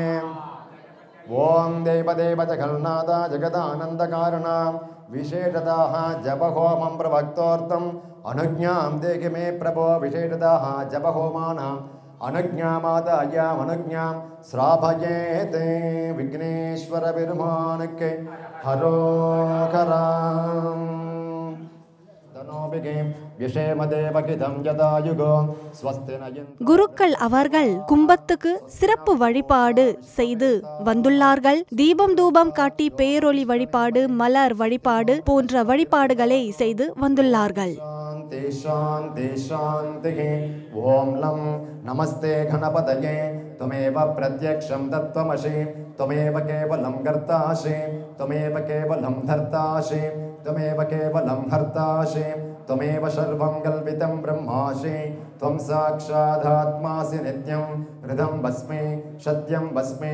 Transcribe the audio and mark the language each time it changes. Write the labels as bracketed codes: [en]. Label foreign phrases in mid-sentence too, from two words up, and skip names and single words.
[sa] ओं देवदेव जगन्नाथ जगदानंदकारण विशेषतः जपहोमं प्रवक्तोऽर्थम् अनुज्ञां देहि मे प्रभो. विशेषतः जपहोमानाम् अनुज्ञामादाय अनुज्ञां श्रावयेते. [ta] விக்னேஸ்வர பெருமானுக்கே அரோகரா. குருக்கள் அவர்கள் கும்பத்துக்கு சிறப்பு வழிபாடு செய்து வந்துள்ளார்கள். தீபம் தூபம் காட்டி பேரொளி வழிபாடு மலர் வழிபாடு போன்ற வழிபாடுகளை செய்து வந்துள்ளார்கள். [sa] ओं लं नमस्ते गणपतये त्वमेव प्रत्यक्षं तत्त्वमसि. त्वमेव केवलं कर्तासि. त्वमेव केवलं धर्तासि. त्वमेव केवलं हर्तासि. त्वमेव सर्वं कल्पितं ब्रह्मासि. त्वं साक्षादात्मासि नित्यं हृदं भस्मे सत्यं भस्मे.